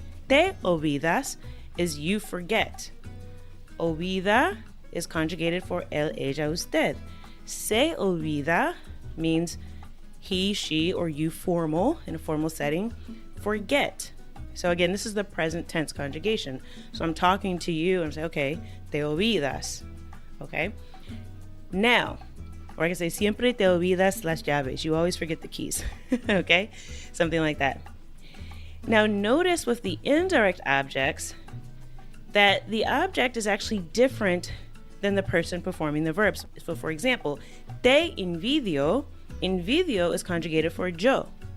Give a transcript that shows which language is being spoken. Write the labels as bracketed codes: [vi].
[en] Te olvidas is you forget. Olvida is conjugated for él, ella, usted. Se olvida means he, she, or you formal, in a formal setting, forget. So again, this is the present tense conjugation. So I'm talking to you and I'm saying, okay, te olvidas. Okay? Now, or I can say, [es] siempre te olvidas las llaves. [en] You always forget the keys. Okay? Something like that. Now notice with the indirect objects that the object is actually different than the person performing the verbs. So for example, te envidio is conjugated for yo.